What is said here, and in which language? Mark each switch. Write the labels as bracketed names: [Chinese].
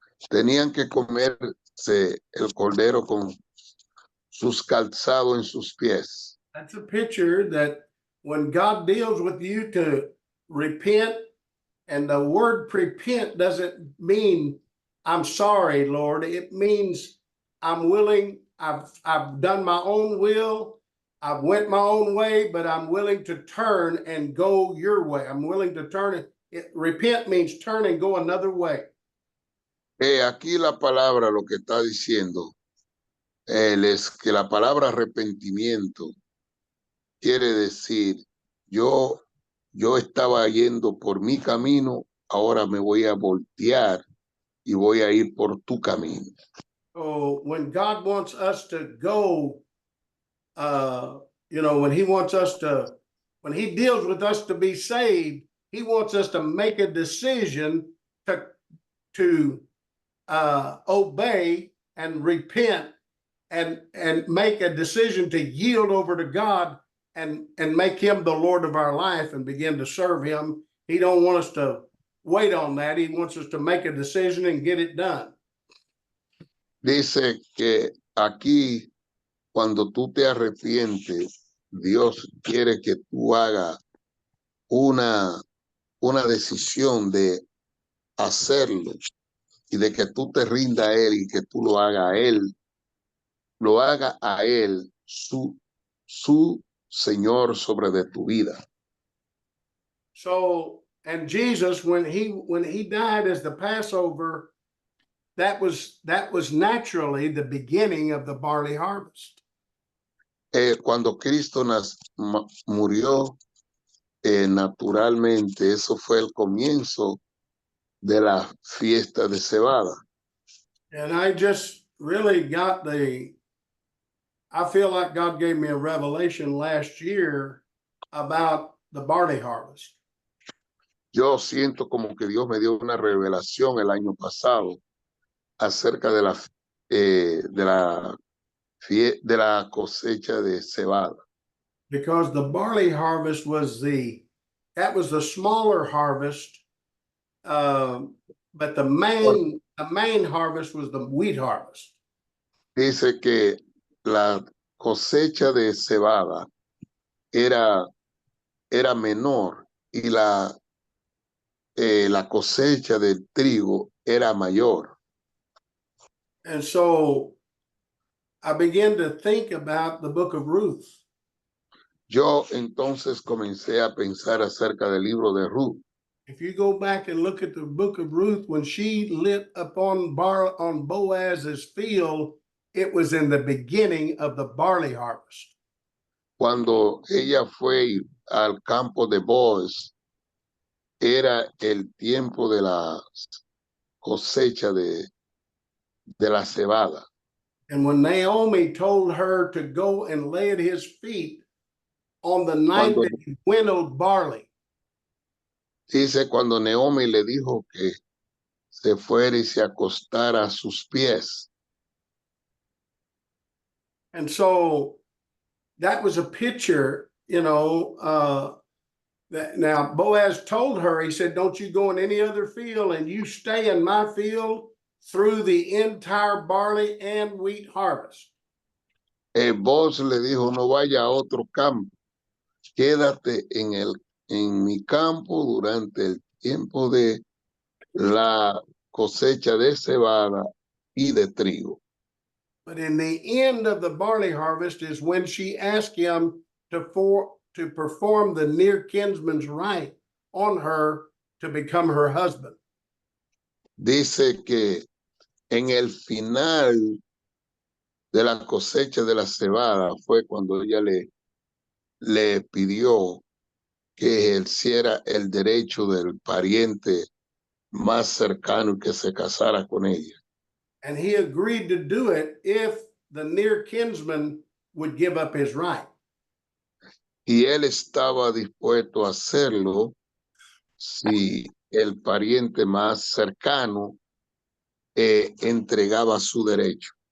[Spanish] Tenían que comerse el cordero con sus calzados en sus pies. [English] That's a picture that when God deals with you to repent, and the word repent doesn't mean I'm sorry, Lord. It means I'm willing. I've done my own will. I've went my own way, but I'm willing to turn and go your way. I'm willing to turn it. Repent means turn and go another way. [Spanish] Aquí la palabra lo que está diciendo es que la palabra arrepentimiento quiere decir yo estaba yendo por mi camino, ahora me voy a voltear y voy a ir por tu camino. [English] So when God wants us to go, you know, when he deals with us to be saved, he wants us to make a decision to obey and repent and make a decision to yield over to God and make him the Lord of our life and begin to serve him. He don't want us to wait on that. He wants us to make a decision and get it done. [Spanish] Dice que aquí, cuando tú te arrepientes, Dios quiere que tú hagas una decisión de hacerlo y de que tú te rindas a Él y que tú lo haga a Él su Señor sobre de tu vida. [English] So And Jesus, when he died as the Passover, that was naturally the beginning of the barley harvest. [Spanish] Cuando Cristo murió, naturalmente, eso fue el comienzo de la fiesta de cebada. [English] And I just really I feel like God gave me a revelation last year about the barley harvest. [Spanish] Yo siento como que Dios me dio una revelación el año pasado acerca de la cosecha de cebada. [English] Because the barley harvest was the smaller harvest, but the main harvest was the wheat harvest. [Spanish] Dice que la cosecha de cebada era menor y la cosecha del trigo era mayor. [English] And so I began to think about the book of Ruth. [Spanish] Yo entonces comencé a pensar acerca del libro de Ruth. [English] If you go back and look at the book of Ruth, when she lit upon Boaz's field, it was in the beginning of the barley harvest. [Spanish] Cuando ella fue al campo de Boaz, era el tiempo de la cosecha de la cebada. [English] And when Naomi told her to go and lay at his feet on the night that he winnowed barley. [Spanish] Dice cuando Naomi le dijo que se fuera y se acostara a sus pies. [English] And so that was a picture, that now Boaz told her, he said, don't you go in any other field, and you stay in my field through the entire barley and wheat harvest. [Spanish] Boaz le dijo, no vaya a otro campo, quédate en mi campo durante el tiempo de la cosecha de cebada y de trigo. [English] But in the end of the barley harvest is when she asked him to perform the near kinsman's rite on her to become her husband. [Spanish] Dice que en el final de la cosecha de la cebada fue cuando ella le pidió que ejerciera el derecho del pariente más cercano y que se casara con ella. [English] And he agreed to do it if the near kinsman would give up his right. [Spanish] Y él estaba dispuesto a hacerlo si el pariente más cercano entregaba su derecho.